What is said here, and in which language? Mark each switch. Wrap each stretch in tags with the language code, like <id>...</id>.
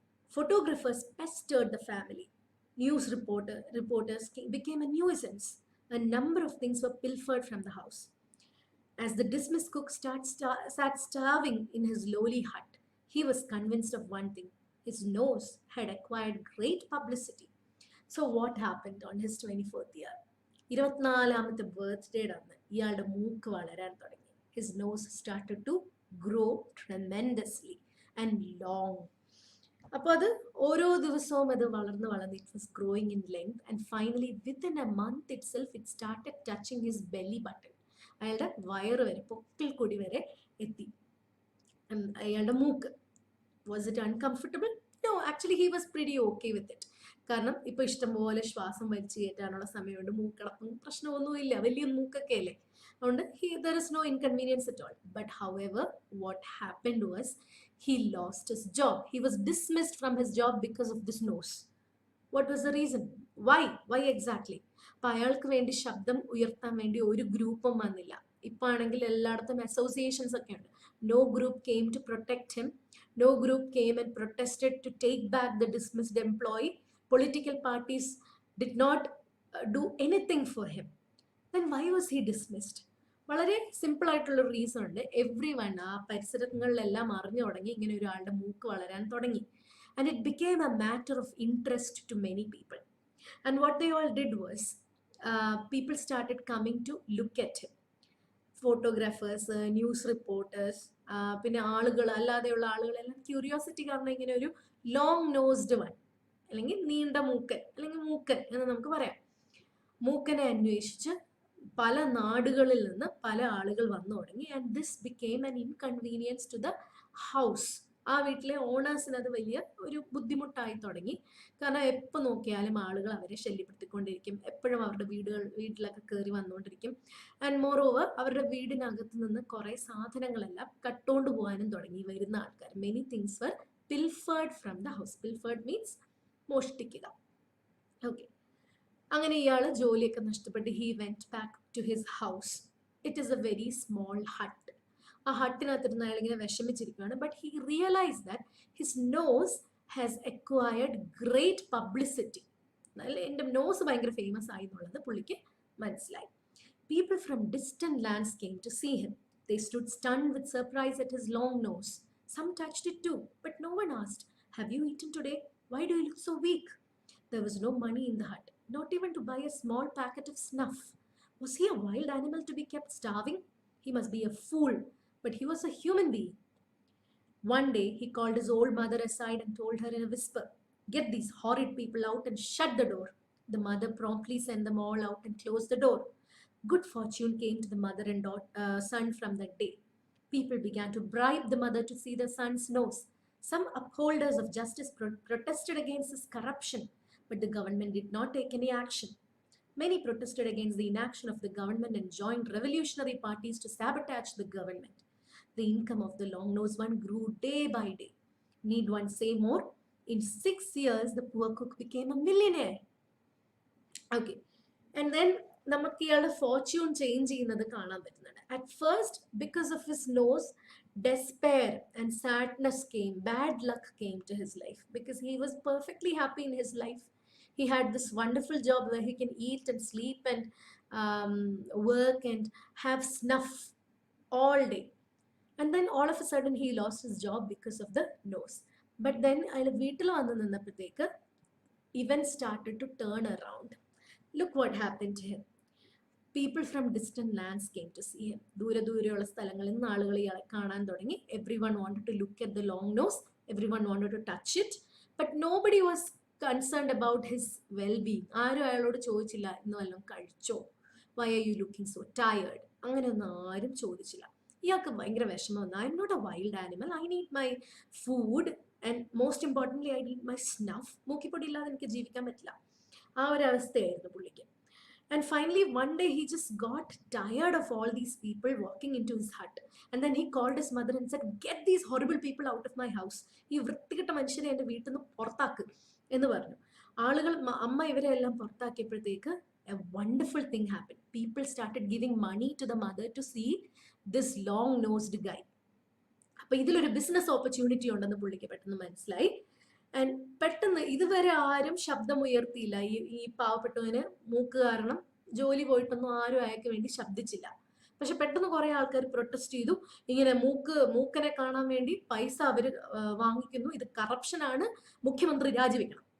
<en>Photographers pestered the family. News reporters became a nuisance. A number of things were pilfered from the house. As the dismissed cook sat starving in his lowly hut, he was convinced of one thing. His nose had acquired great publicity. So what happened on his 24th year?</en> <ml>24ാമത്തെ ബർത്ത്ഡേയുടെ അന്ന് ഇയാളുടെ മൂക്ക് വളരാൻ തുടങ്ങി.</ml> <en>His nose started to grow tremendously and long.</en> <ml>അപ്പോൾ അത് ഓരോ ദിവസവും അത് വളർന്ന്</ml> <en>It was growing in length and finally within a month itself it started touching his belly button.</en> <ml>അയാളുടെ വയറ് വരെ, പൊക്കിൾ കൊടി വരെ എത്തി. അയാളുടെ മൂക്ക്.</ml> <en>Was it uncomfortable? No, actually he was pretty okay with it.</en> <ml>കാരണം ഇപ്പൊ ഇഷ്ടംപോലെ ശ്വാസം വലിച്ചു കയറ്റാനുള്ള സമയമുണ്ട്, മൂക്കടപ്പം പ്രശ്നമൊന്നുമില്ല, വലിയ മൂക്കൊക്കെ അല്ലേ, അതുകൊണ്ട്</ml> <en>There is no inconvenience at all. But however what happened was he lost his job. He was dismissed from his job because of this nose. What was the reason? Why exactly?</en> <ml>അപ്പൊ അയാൾക്ക് വേണ്ടി ശബ്ദം ഉയർത്താൻ വേണ്ടി ഒരു ഗ്രൂപ്പും വന്നില്ല. ഇപ്പൊ ആണെങ്കിൽ എല്ലായിടത്തും അസോസിയേഷൻസ് ഒക്കെ ഉണ്ട്.</ml> <en>No group came to protect him. No group came and protested to take back the dismissed employee. Political parties did not do anything for him. Then why was he dismissed?</en> <ml>വളരെ simple ആയിട്ടുള്ള reason ഉണ്ട്. Every one ആ പരിസരങ്ങളിലെല്ലാം അറിഞ്ഞു തുടങ്ങി ഇങ്ങനെ ഒരാളുടെ മൂക്ക് വളരാൻ തുടങ്ങി.</ml> <en>And it became a matter of interest to many people. And what they all did was, people started coming to look at him. Photographers, news reporters,</en> <ml>പിന്നെ ആളുകൾ, അല്ലാതെയുള്ള ആളുകളെല്ലാം ക്യൂരിയോസിറ്റി കാരണം ഇങ്ങനെ ഒരു ലോങ് നോസ്ഡ് വൺ, അല്ലെങ്കിൽ നീണ്ട മൂക്കൻ, അല്ലെങ്കിൽ മൂക്കൻ എന്ന് നമുക്ക് പറയാം, മൂക്കനെ അന്വേഷിച്ച് പല നാടുകളിൽ നിന്ന് പല ആളുകൾ വന്നു തുടങ്ങി.</ml> <en>And this became an inconvenience to the house.</en> <ml>ആ വീട്ടിലെ ഓണേഴ്സിന് അത് വലിയ ഒരു ബുദ്ധിമുട്ടായി തുടങ്ങി. കാരണം എപ്പോൾ നോക്കിയാലും ആളുകൾ അവരെ ശല്യപ്പെടുത്തിക്കൊണ്ടിരിക്കും, എപ്പോഴും അവരുടെ വീട്ടിലൊക്കെ കയറി വന്നുകൊണ്ടിരിക്കും.</ml> <en>and moreover</en> <ml>അവരുടെ വീടിനകത്ത് നിന്ന് കുറേ സാധനങ്ങളെല്ലാം കട്ടുകൊണ്ട് പോകാനും തുടങ്ങി വരുന്ന ആൾക്കാർ.</ml> <en>Many things were pilfered from the house. Pilfered means മോഷ്ടിക്കുക.</en> <ml>Okay, അങ്ങനെ ഇയാൾ ജോലിയൊക്കെ നഷ്ടപ്പെട്ട്</ml> <en>He went back to his house. It is a very small hut.</en> <ml>ആ ഹട്ടിനകത്തിരുന്ന് അയാൾ ഇങ്ങനെ വിഷമിച്ചിരിക്കുകയാണ്.</ml> <en>But he realise that his nose has acquired great publicity.</en> <ml>എൻ്റെ നോസ് ഭയങ്കര famous ആയി എന്നുള്ളത് പുള്ളിക്ക് മനസ്സിലായി.</ml> <en>People from distant lands came to see him. They stood stunned with surprise at his long nose. Some touched it too, but no one asked, "Have you eaten today? Why do you look so weak?" There was no money in the hut, not even to buy a small packet of snuff. Was he a wild animal to be kept starving? He must be a fool, but he was a human being. One day, he called his old mother aside and told her in a whisper, "Get these horrid people out and shut the door." The mother promptly sent them all out and closed the door. Good fortune came to the mother and son from that day. People began to bribe the mother to see their son's nose. Some upholders of justice protested against his corruption, but the government did not take any action. Many protested against the inaction of the government and joined revolutionary parties to sabotage the government. The income of the long-nosed one grew day by day. Need one say more? In 6 years, the poor cook became a millionaire. Okay, and then</en> <ml>നമുക്ക് ഇയാളുടെ Fortune change ചെയ്യുന്നത് കാണാൻ പറ്റുന്നുണ്ട്.</ml> <en>At first, because of his nose, despair and sadness came, bad luck came to his life, because he was perfectly happy in his life. He had this wonderful job where he can eat and sleep and work and have snuff all day. And then all of a sudden he lost his job because of the nose. But then</en> <ml>അയാൾ വീട്ടിൽ വന്ന് നിന്നപ്പോഴത്തേക്ക്</ml> <en>events started to turn around. Look what happened to him. People from distant lands came to see him.</en> <ml>ദൂരെയുള്ള സ്ഥലങ്ങളിൽ നിന്ന് ആളുകൾ ഇയാളെ കാണാൻ തുടങ്ങി.</ml> <en>Everyone wanted to look at the long nose. Everyone wanted to touch it. But nobody was concerned about his well-being.</en> <ml>ആരും അയാളോട് ചോദിച്ചില്ല, ഇന്ന് വല്ലതും കഴിച്ചോ,</ml> <en>why are you looking so tired?</en> <ml>അങ്ങനെയൊന്നും ആരും ചോദിച്ചില്ല. ഇയാൾക്ക് ഭയങ്കര വിഷമം വന്നു.</ml> <en>I am not a wild animal. I need my food and most importantly I need my snuff.</en> <ml>മൂക്കിപ്പൊടി ഇല്ലാതെ എനിക്ക് ജീവിക്കാൻ പറ്റില്ല. ആ ഒരു അവസ്ഥയായിരുന്നു പുള്ളിക്ക്.</ml> <en>And finally, one day he just got tired of all these people walking into his hut. And then he called his mother and said, "Get these horrible people out of my house.</en> <ml>ഈ വൃത്തികെട്ട മനുഷ്യരെ എൻ്റെ വീട്ടിൽ നിന്ന് പുറത്താക്ക് എന്ന് പറഞ്ഞു. ആളുകൾ, അമ്മ ഇവരെ എല്ലാം പുറത്താക്കിയപ്പോഴത്തേക്ക്</ml> <en>a wonderful thing happened. People started giving money to the mother to see this long-nosed guy.</en> <ml>അപ്പോൾ ഇതിലൊരു ബിസിനസ് ഓപ്പർച്യൂണിറ്റി ഉണ്ടെന്ന് പുള്ളിക്ക് പെട്ടെന്ന് മനസ്സിലായി. ആൻഡ് പെട്ടെന്ന് ഇതുവരെ ആരും ശബ്ദം ഉയർത്തിയില്ല. ഈ പാവപ്പെട്ടവന് മൂക്ക് കാരണം ജോലി പോയിട്ടൊന്നും ആരും അയാൾക്ക് വേണ്ടി ശബ്ദിച്ചില്ല. പക്ഷെ പെട്ടെന്ന് കുറെ ആൾക്കാർ പ്രൊട്ടസ്റ്റ് ചെയ്തു. ഇങ്ങനെ മൂക്കനെ കാണാൻ വേണ്ടി പൈസ അവർ വാങ്ങിക്കുന്നു, ഇത് കറപ്ഷനാണ്, മുഖ്യമന്ത്രി രാജിവെക്കണം.</ml>